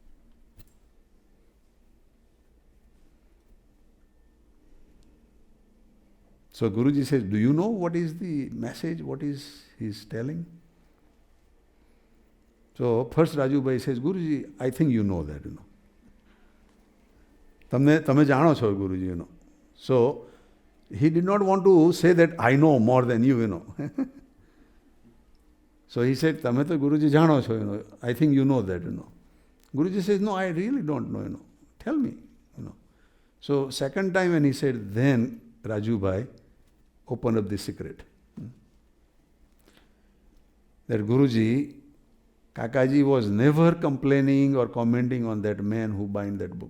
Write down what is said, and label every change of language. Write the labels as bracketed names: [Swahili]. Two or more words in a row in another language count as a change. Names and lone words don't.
[English] So Guruji says, do you know what is the message, what is he telling? So first Rajubai says, Guruji, I think you know that, [Gujarati] તમે જાણો છો [English] Guruji, So he did not want to say that I know more than you, So he said, [Gujarati] તમે તો Guruji જાણો છો, [English] I think you know that, Guruji says, no, I really don't know, Tell me, So second time when he said, then Rajubai opened up the secret. That Guruji, Kakaji was never complaining or commenting on that man who bind that book.